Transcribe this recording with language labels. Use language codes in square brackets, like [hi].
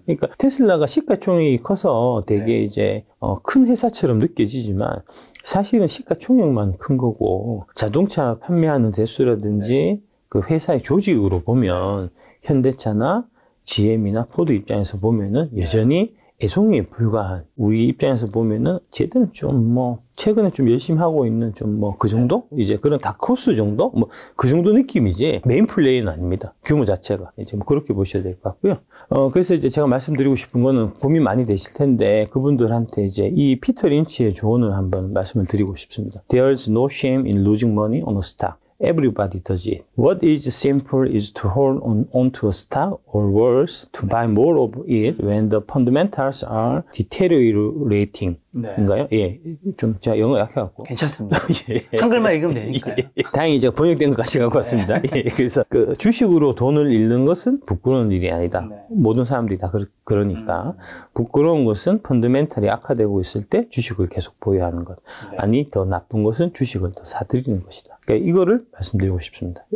[ko] 그러니까 테슬라가 시가총액이 커서 되게 이제, 큰 회사처럼 느껴지지만, 사실은 시가총액만 큰 거고 자동차 판매하는 대수라든지 그 회사의 조직으로 보면 현대차나 GM이나 포드 입장에서 보면은 여전히 애송이에 불과한 우리 입장에서 보면은 쟤들은 좀 뭐 최근에 좀 열심히 하고 있는 좀 뭐 그 정도? 이제 그런 다크호스 정도? 뭐 그 정도 느낌이지 메인 플레이는 아닙니다. 규모 자체가. 이제 뭐 그렇게 보셔야 될 것 같고요. 그래서 이제 제가 말씀드리고 싶은 거는 고민 많이 되실 텐데 그분들한테 이제 이 피터 린치의 조언을 한번 말씀을 드리고 싶습니다. [en] There's no shame in losing money on a stock. Everybody does it. What is simple is to hold on to a stock or worse, to buy more of it when the fundamentals are deteriorating. [ko] 인가요? 예. 좀 제가 영어 약해갖고. 괜찮습니다. 예. 한글만 읽으면 되니까요. 예. 다행히 제가 번역된 것 같이 갖고 왔습니다. 예. 그래서 그 주식으로 돈을 잃는 것은 부끄러운 일이 아니다. 모든 사람들이 다 그러니까. 부끄러운 것은 펀더멘탈이 악화되고 있을 때 주식을 계속 보유하는 것. 아니, 더 나쁜 것은 주식을 더 사들이는 것이다. 그러니까 이거를 말씀드리고 싶습니다.